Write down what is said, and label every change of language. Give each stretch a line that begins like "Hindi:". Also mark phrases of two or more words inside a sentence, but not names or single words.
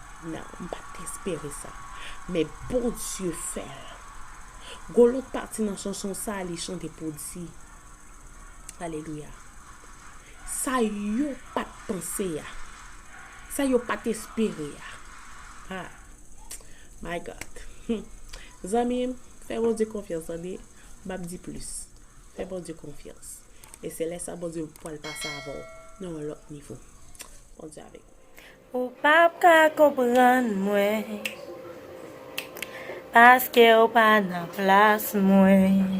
Haitian Creole: Nan, m pa t espere sa. Men Bondye fè l. Gwo lòt pati nan chanson sa, li chante pou di. Aleluya. Sa yo pa t panse a. Sa yo pa t espere a. Ha.
English: My God.
Haitian Creole: Zanmi m, fè Bondye konfyans, zanmi. M ap di plis. Fè Bondye konfyans. E se lè sa Bondye pou l pase avan nan lòt nivo. Bondye avèk ou. Ou pa ka konprann mwen, paske ou pa nan plas mwen.